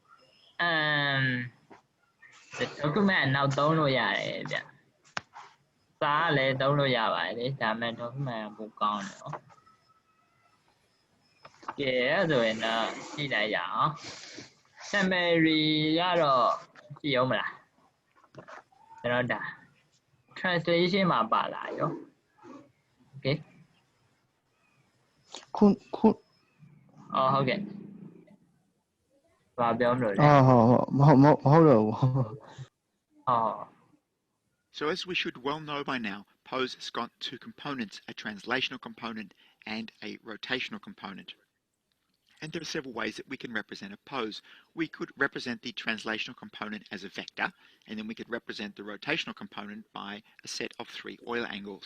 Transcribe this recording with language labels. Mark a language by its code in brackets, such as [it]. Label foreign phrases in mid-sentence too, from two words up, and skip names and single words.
[my] document နောက်သုံးလို့ရတယ်ဗျစာကလည်းသုံးလို့ရပါတယ်လေဒါမဲ့တော့မှန်ပိုကောင်းတယ်နော်ကဲအဲ့ဆိုရင်တော့ကြည့်လိုက်ရအောင် summary ကတော့ကြည့်အောင်မလားကျွန်တော်ဒါ translation မှာပါလာရော okay ခု ဟုတ်ကဲ့ဘာပြောမလို့လဲ ဟုတ်တော့ဘူး [en] So as we should well know by now, pose has got two components, a translational component and a rotational component. And there are several ways that we can represent a pose. We could represent the translational component as a vector, and then we could represent the rotational component by a set of 3 Euler angles.